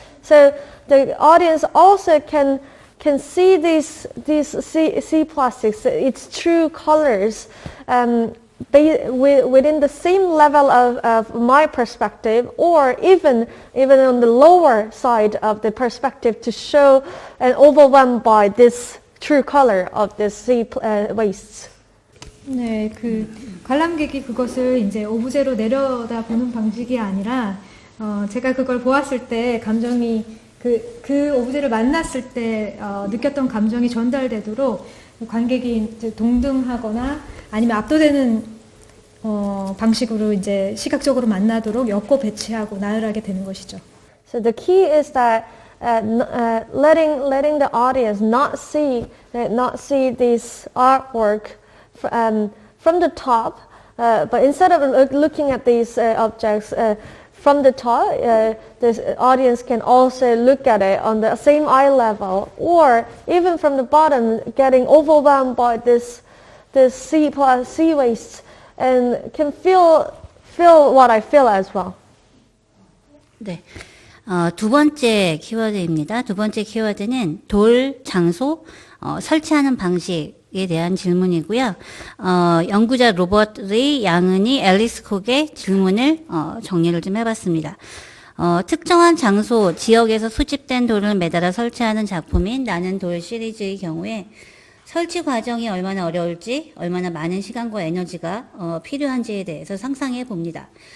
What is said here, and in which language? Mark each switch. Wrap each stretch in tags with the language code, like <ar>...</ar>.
<en>So the audience also can see these sea plastics, its true colors, within the same level of my perspective, or even on the lower side of the perspective, to show and overwhelmed by this true color of the sea wastes.</en> <ko>네, 관람객이 그것을 이제 오브제로 내려다보는 방식이 아니라 제가 그걸 보았을 때 감정이 그 오브제를 만났을 때 느꼈던 감정이 전달되도록 관객이 이제 동등하거나 아니면 압도되는 방식으로 이제 시각적으로 만나도록 엮고 배치하고 나열하게 되는 것이죠.</ko> <en>So the key is that letting the audience not see this artwork from the top, but instead of looking at these objects from the top, the audience can also look at it on the same eye level, or even from the bottom, getting overwhelmed by this sea waste, and can feel what I feel as well.</en> <ko>네. 두 번째 키워드입니다. 두 번째 키워드는 돌, 장소, 설치하는 방식에 대한 질문이고요. 연구자 로버트 양은이 앨리스 콕의 질문을 정리를 좀 해봤습니다. 특정한 장소, 지역에서 수집된 돌을 매달아 설치하는 작품인 나는 돌 시리즈의 경우에 설치 과정이 얼마나 어려울지, 얼마나 많은 시간과 에너지가 필요한지에 대해서 상상해 봅니다.</ko>